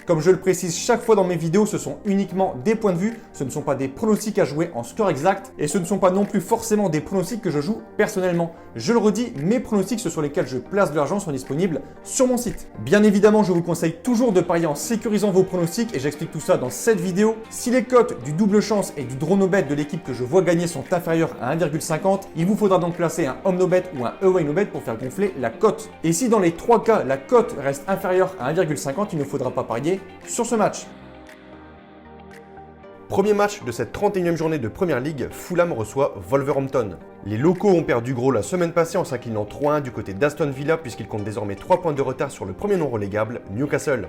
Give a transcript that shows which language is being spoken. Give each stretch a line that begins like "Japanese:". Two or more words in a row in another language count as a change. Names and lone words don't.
French: Comme je le précise chaque fois dans mes vidéos, ce sont uniquement des points de vue, ce ne sont pas des pronostics à jouer en score exact et ce ne sont pas non plus forcément des pronostics que je joue personnellement. Je le redis, mes pronostics, ceux sur lesquels je place de l'argent, sont disponibles sur mon site. Bien évidemment, je vous conseille toujours de parier en sécurisant vos pronostics et j'explique tout ça dans cette vidéo. Si les cotes du double chance et du
English: draw no bet
French: de l'équipe que je vois gagner sont inférieures à 1,50, il vous faudra donc placer un
English: home no bet
French: ou un
English: away no bet
French: pour faire gonfler la cote. Et si dans les 3 cas, la cote reste inférieure à 1,50, il ne faudra pas parier sur ce match. Premier match de cette 31e journée de Première Ligue, Fulham reçoit Wolverhampton. Les locaux ont perdu gros la semaine passée en s'inclinant 3-1 du côté d'Aston Villa puisqu'ils comptent désormais 3 points de retard sur le premier non relégable, Newcastle.